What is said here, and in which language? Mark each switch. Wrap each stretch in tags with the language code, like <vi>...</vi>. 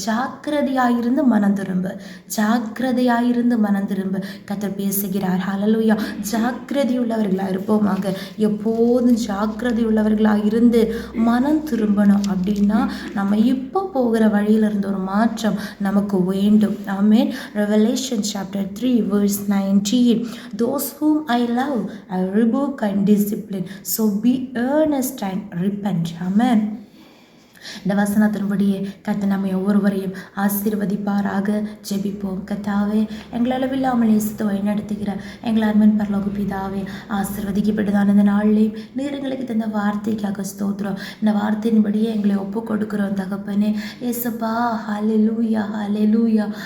<ta>ஜாக்கிரதையாயிருந்து மனம் திரும்பு. ஜாக்கிரதையாயிருந்து மனம் திரும்பு. கர்த்தர் பேசுகிறார். ஹல்லேலூயா. ஜாக்கிரதை உள்ளவர்களாக இருப்போமாக. எப்போதும் ஜாக்கிரதை உள்ளவர்களாக இருந்து மனம் திரும்பணும். அப்படின்னா நம்ம இப்போ போகிற வழியிலிருந்து ஒரு மாற்றம் நமக்கு வேண்டும். ஆமென்.</ta> <en>Revelation chapter 3 verse 19. Those whom I love I rebuke and discipline, so be earnest and repent. Amen.</en> <ta>இந்த வசனத்தின்படியே கர்த்தர் நம்மை ஒவ்வொருவரையும் ஆசீர்வதிப்பாராக. ஜெபிப்போம். கர்த்தாவே, எங்கள் அளவில்லாமல் நேசித்து வழிநடத்துகிற எங்கள் அன்பின் பரலோக பிதாவே, ஆசீர்வதிக்கப்பட்டதான இந்த நாளிலேயும் நீர் எங்களுக்கு தந்த வார்த்தைக்காக ஸ்தோத்திரம். இந்த வார்த்தையின்படியே எங்களை ஒப்பு கொடுக்கிறோம் தகப்பனே. ஏசப்பா, ஹல்லேலூயா ஹல்லேலூயா.</ta>